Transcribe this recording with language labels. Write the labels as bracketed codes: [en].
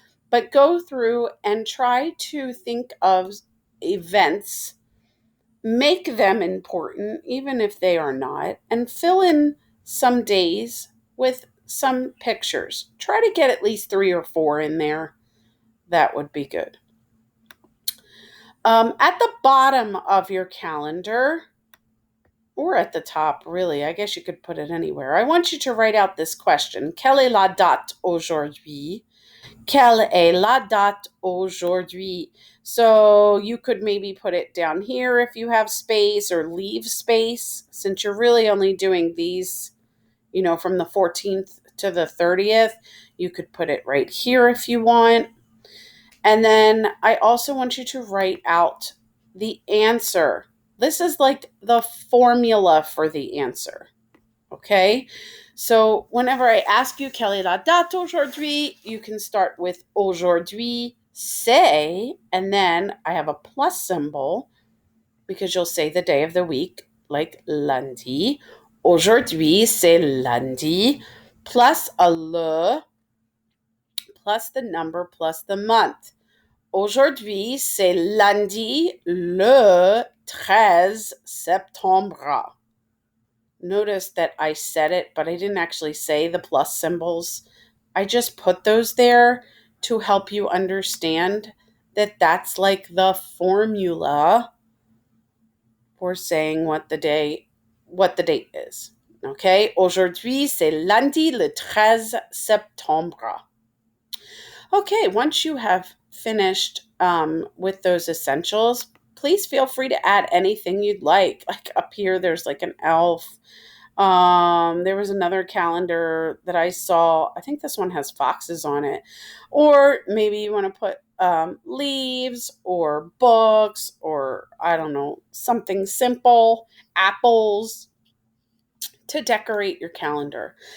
[en] But go through and try to think of events, make them important, even if they are not, and fill in some days with some pictures. Try to get at least 3 or 4 in there. That would be good. At the bottom of your calendar, or at the top, really. I guess you could put it anywhere. I want you to write out this question. [fr] Quelle est la date aujourd'hui? Quelle est la date aujourd'hui? [en] So you could maybe put it down here if you have space, or leave space, since you're really only doing these, from the 14th to the 30th. You could put it right here if you want. And then I also want you to write out the answer. This is like the formula for the answer. Okay? So whenever I ask you, [fr] quelle est la date aujourd'hui, [en] you can start with [fr] aujourd'hui, c'est, [en] and then I have a plus symbol because you'll say the day of the week, like lundi. [fr] Aujourd'hui, c'est lundi, [en] plus a le, plus the number, plus the month. [fr] Aujourd'hui, c'est lundi le 13 septembre. [en] Notice that I said it, but I didn't actually say the plus symbols. I just put those there to help you understand that that's like the formula for saying what the date is. Okay? [fr] Aujourd'hui, c'est lundi le 13 septembre. [en] Okay, once you have finished with those essentials, please feel free to add anything you'd like. Like up here, there's like an elf. There was another calendar that I saw. I think this one has foxes on it. Or maybe you want to put leaves or books, or I don't know, something simple, apples, to decorate your calendar.